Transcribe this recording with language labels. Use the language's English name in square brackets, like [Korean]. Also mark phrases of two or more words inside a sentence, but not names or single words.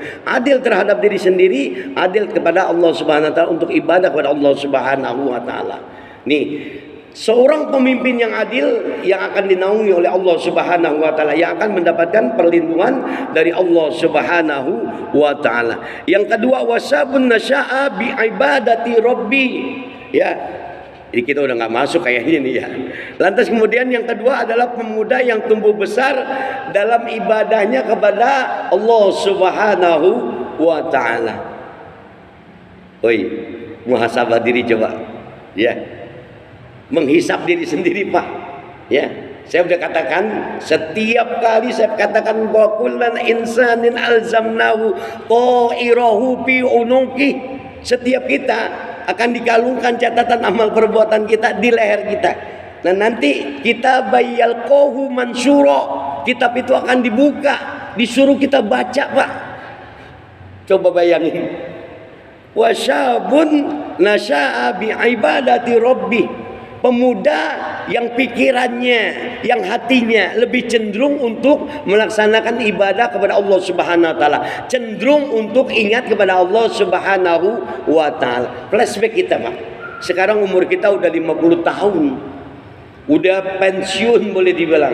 [Indonesian] Adil terhadap diri sendiri, adil kepada Allah [Arabic] سبحانه وتعالى [Indonesian] untuk ibadah kepada Allah [Arabic] سبحانه وتعالى. [Indonesian] Nih, seorang pemimpin yang adil yang akan dinaungi oleh Allah [Arabic] سبحانه وتعالى, [Indonesian] yang akan mendapatkan perlindungan dari Allah [Arabic] سبحانه وتعالى. [Indonesian] Yang kedua, [Arabic] وشاب نشأ بعبادة ربه. [Indonesian] Ya. Jadi kita udah nggak masuk kayaknya nih ya. Lantas kemudian yang kedua adalah pemuda yang tumbuh besar dalam ibadahnya kepada Allah [Arabic] سبحانه وتعالى. [Indonesian] Oi, muhasabah diri coba. Ya. Menghisap diri sendiri, Pak. Ya. Saya sudah katakan, setiap kali saya katakan [Arabic] وكل إنسان ألزمناه طائره في عنقه. [Indonesian] Setiap kita akan dikalungkan catatan amal perbuatan kita di leher kita. Nah, nanti kita bayal kohu mansuro, kitab itu akan dibuka, disuruh kita baca, Pak. Coba bayangin. [Arabic] وشاب نشأ بعبادة ربه. [Indonesian] Pemuda yang pikirannya, yang hatinya lebih cenderung untuk melaksanakan ibadah kepada Allah [Arabic] سبحانه وتعالى, [Indonesian] cenderung untuk ingat kepada Allah [Arabic] سبحانه وتعالى. [Indonesian] Flashback kita, Pak. Sekarang umur kita udah 50 tahun. Udah pensiun boleh dibilang.